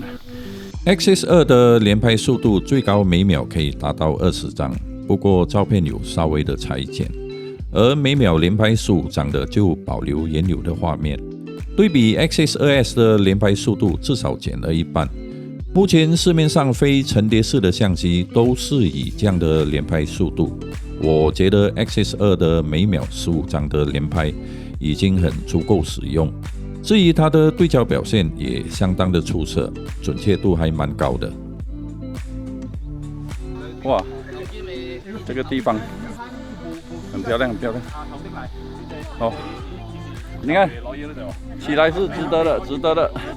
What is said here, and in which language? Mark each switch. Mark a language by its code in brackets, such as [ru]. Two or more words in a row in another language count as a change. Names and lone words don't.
[zh] XH2 的連拍速度最高每秒可以達到20張，不過照片有稍微的裁剪，而每秒連拍15張的就保留原有的畫面。對比 XH2S 的連拍速度至少減了一半。目前市面上非層疊式的相機都是以這樣的連拍速度，我覺得 XH2 的每秒15張的連拍已經很足夠使用。至于它的对焦表现也相当的出色，准确度还蛮高的。哇，这个地方很漂亮，很漂亮。哦，你看，起来是值得的，值得的。